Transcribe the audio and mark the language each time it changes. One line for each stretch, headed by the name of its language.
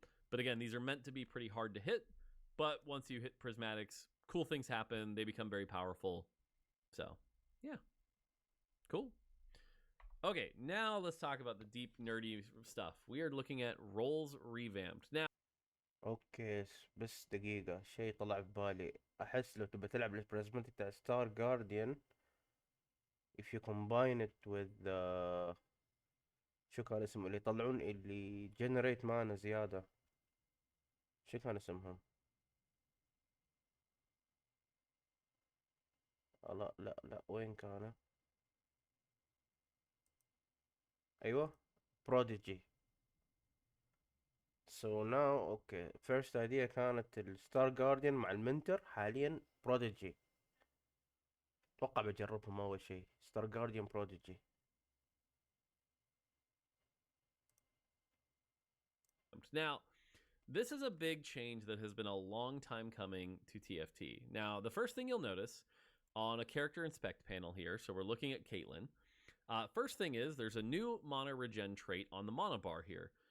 English: But again, these are meant to be pretty hard to hit. But once you hit prismatics, cool things happen. They become very powerful. So, yeah. Cool. Okay, now let's talk about the deep, nerdy stuff. We are looking at roles revamped. Now,
Arabic: اوكي بس دقيقة شيء طلع في بالي. احس لو تبى تلعب البرازماتيك تاع ستار جارديان
English: if you combine it with
Arabic: شو كان اسمه اللي يطلعون اللي generate مانا زيادة. شو كان اسمهم؟ لا لا لا وين كان؟ ايوه prodigy.
English: So now
Arabic: اوكي
English: first idea
Arabic: كانت الستار جارديان مع المنتر. حاليا prodigy. اتوقع بجربهم اول شيء ستار جارديان prodigy.
English: Now, this is a big change that has been a long time coming to TFT. Now, the first thing you'll notice on a character inspect panel here, so we're looking at Caitlyn. First thing is there's a new mana regen trait on the mana bar here.